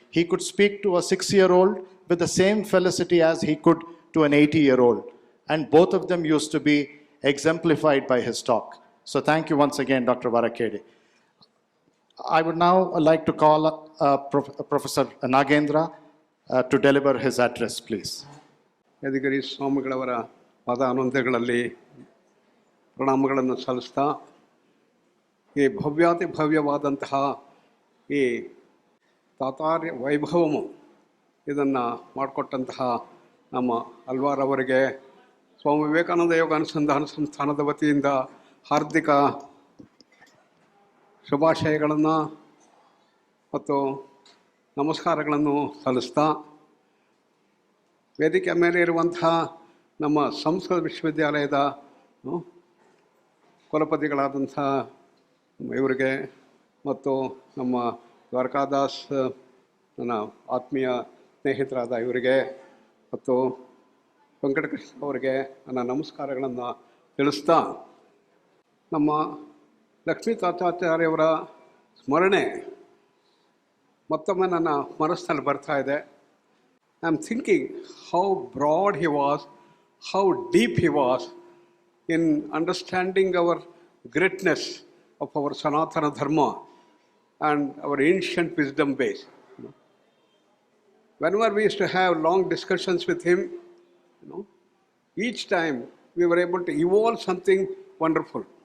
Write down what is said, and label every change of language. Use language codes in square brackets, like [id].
[en] He could speak to a 6-year-old with the same felicity as he could to an 80-year-old. And both of them used to be exemplified by his talk. So thank you once again, Dr. Varakedi. I would now like to call Professor Nagendra to deliver his address, please. [kn] ಯದಿಗಿರಿ ಸ್ವಾಮಿಗಳವರ ಪದಾನುಂದಗಳಲ್ಲಿ ಪ್ರಣಾಮಗಳನ್ನು ಸಲ್ಲಿಸ್ತಾ, ಈ ಭವ್ಯಾತಿ ಭವ್ಯವಾದಂತಹ ಈ ತಾತಾರ್ಯ ವೈಭವము ಇದನ್ನು ಮಾಡಿಕೊಟ್ಟಂತಹ ನಮ್ಮ ಆಳ್ವಾರ್ ಅವರಿಗೆ ಸ್ವಾಮಿ ವಿವೇಕಾನಂದ ಯೋಗ ಅನುಸಂಧಾನ ಸಂಸ್ಥಾನದ ವತಿಯಿಂದ ಹಾರ್ದಿಕ ಶುಭಾಶಯಗಳನ್ನು ಮತ್ತು ನಮಸ್ಕಾರಗಳನ್ನು ಸಲ್ಲಿಸ್ತಾ, ವೇದಿಕೆ ಮೇಲೆ ಇರುವಂತಹ ನಮ್ಮ ಸಂಸ್ಕೃತ ವಿಶ್ವವಿದ್ಯಾಲಯದ ಕುಲಪತಿಗಳಾದಂಥ ಇವರಿಗೆ ಮತ್ತು ನಮ್ಮ ದ್ವಾರಕಾದಾಸ್ ನನ್ನ ಆತ್ಮೀಯ ಸ್ನೇಹಿತರಾದ ಇವರಿಗೆ ಮತ್ತು ವೆಂಕಟಕೃಷ್ಣ ಅವರಿಗೆ ನನ್ನ ನಮಸ್ಕಾರಗಳನ್ನು ತಿಳಿಸ್ತಾ, ನಮ್ಮ ಲಕ್ಷ್ಮೀತಾತಾಚಾರ್ಯವರ ಸ್ಮರಣೆ ಮತ್ತೊಮ್ಮೆ ನನ್ನ ಮನಸ್ಸಿನಲ್ಲಿ ಬರ್ತಾ ಇದೆ. [en] I am thinking how broad he was, how deep he was in understanding our greatness of our Sanatana Dharma and our ancient wisdom base. Whenever we used to have long discussions with him, each time we were able to evolve something wonderful.